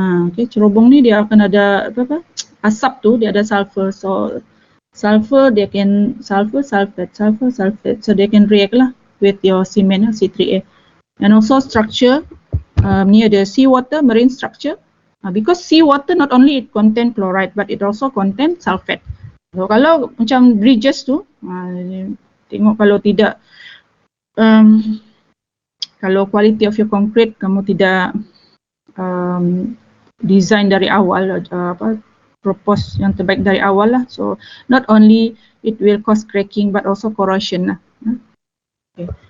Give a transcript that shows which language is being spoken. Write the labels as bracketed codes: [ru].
[ms] Okay, cerobong ni dia akan ada apa? Asap tu dia ada sulfur. [en] So sulfur they can sulfate, so they can react lah with your cement C3A. And also structure near the seawater, marine structure, because seawater not only it contain chloride but it also contain sulfate. [ms] So kalau macam bridges tu, tengok kalau tidak kalau [en] quality of your concrete [ms] kamu tidak design dari awal, propose yang terbaik dari awal lah. [en] So not only it will cause cracking but also corrosion lah. Okay.